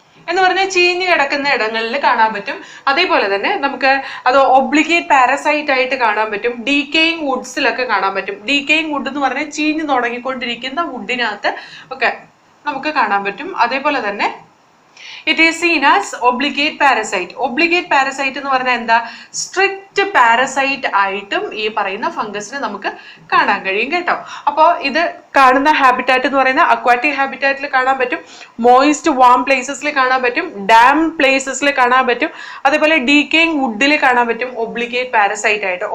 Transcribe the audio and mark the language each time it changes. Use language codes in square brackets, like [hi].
[ml] എന്ന് പറഞ്ഞാൽ ചീഞ്ഞ് കിടക്കുന്ന ഇടങ്ങളിൽ കാണാൻ പറ്റും. അതേപോലെ തന്നെ നമുക്ക് അത് ഒബ്ലിഗേറ്റ് പാരസൈറ്റ് ആയിട്ട് കാണാൻ പറ്റും. ഡീക്കേയിങ് വുഡ്സിലൊക്കെ കാണാൻ പറ്റും. ഡീക്കേയിങ് വുഡ് എന്ന് പറഞ്ഞാൽ ചീഞ്ഞ് തുടങ്ങിക്കൊണ്ടിരിക്കുന്ന വുഡിനകത്ത് ഒക്കെ നമുക്ക് കാണാൻ പറ്റും. അതേപോലെ തന്നെ [en] it is seen as obligate parasite. [ml] Obligate parasite എന്ന് പറഞ്ഞാൽ എന്താ? സ്ട്രിക്റ്റ് പാരസൈറ്റ് ആയിട്ടും ഈ പറയുന്ന ഫംഗസിനെ നമുക്ക് കാണാൻ കഴിയും കേട്ടോ. അപ്പോൾ ഇത് കാണുന്ന ഹാബിറ്റാറ്റ് എന്ന് പറയുന്ന അക്വാറ്റിക് ഹാബിറ്റാറ്റിൽ കാണാൻ പറ്റും, മോയിസ്റ്റ് വാം പ്ലേസസിൽ കാണാൻ പറ്റും, ഡാം പ്ലേസസിൽ കാണാൻ പറ്റും, അതേപോലെ ഡീക്കേയിങ് വുഡിൽ കാണാൻ പറ്റും ഒബ്ലിഗേറ്റ് പാരസൈറ്റ് ആയിട്ട്.